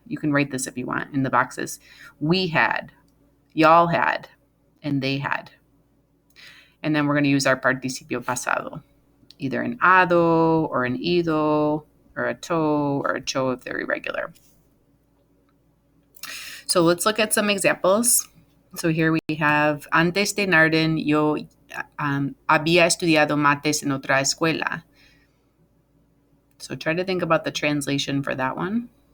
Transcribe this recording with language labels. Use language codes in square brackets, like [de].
[en] You can write this if you want in the boxes. We had, y'all had, and they had. And then we're going to use our participio pasado, either an ado or an ido or a to or a cho if they're irregular. So let's look at some examples. So here we have, [es] antes de Narden, yo había estudiado mates en otra escuela. [en] So try to think about the translation for that one.